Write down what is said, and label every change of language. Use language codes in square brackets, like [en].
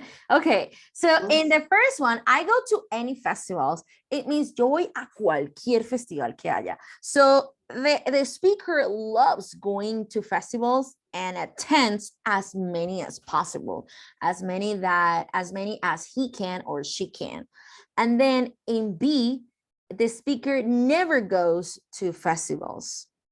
[en] Okay, so in the first one, I go to any festivals. It means [es] yo voy a cualquier festival que haya. [en] So the speaker loves going to festivals and attends as many as possible, as many as he can or she can. And then in B, the speaker never goes to festivals.